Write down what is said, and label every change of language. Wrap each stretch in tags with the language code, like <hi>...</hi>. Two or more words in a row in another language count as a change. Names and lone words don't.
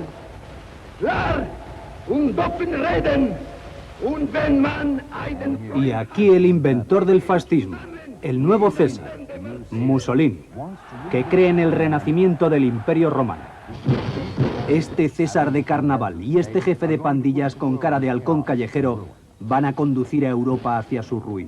<de>Klar und offen reden. Und wenn man einen...</de> <es>Y aquí el inventor del fascismo, el nuevo César, Mussolini, que cree en el renacimiento del Imperio Romano. Este César de carnaval y este jefe de pandillas con cara de halcón callejero van a conducir a Europa hacia su ruina.</es>